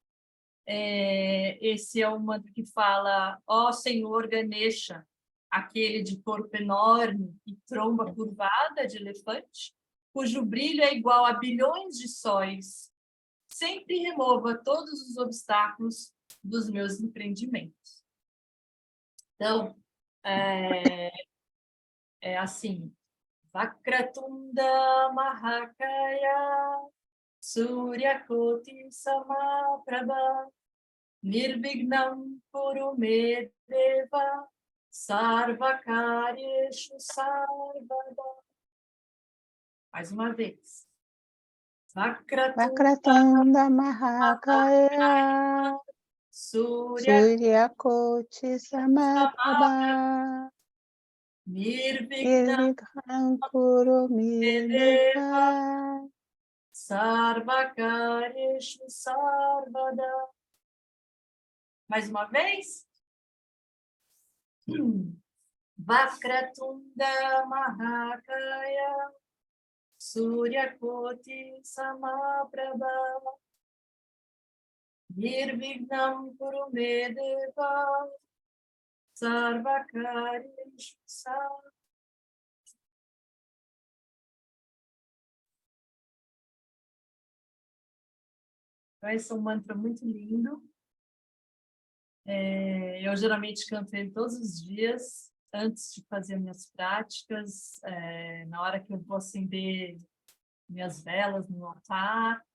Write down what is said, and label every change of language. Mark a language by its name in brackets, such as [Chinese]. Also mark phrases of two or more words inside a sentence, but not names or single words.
[Portuguese] Esse é o mantra que fala: ó Senhor Ganesha, aquele de corpo enorme e tromba curvada de elefante, cujo brilho é igual a bilhões de sóis, sempre remova todos os obstáculos dos meus empreendimentos. Então, é assim: [Sanskrit] Vakratunda Mahakaya Suryakoti Samaprabha Nirvignam Kurume Deva Sarvakaryeshu Sarvada. [Portuguese] Mais uma vez. [Sanskrit] Vakratunda Mahakaya Suryakoti Samaprabha Nirvignam Kurume Deva Sarvakaryeshu Sarvada. [Portuguese] Mais uma vez. [Sanskrit] Vakratunda Mahakaya Suryakoti Samaprabha Nirvignam Kurume Deva Sarvakaryeshu Sarvada. [Portuguese] Então, esse é um mantra muito lindo. Eu geralmente canto ele todos os dias, antes de fazer minhas práticas, na hora que eu vou acender minhas velas no altar.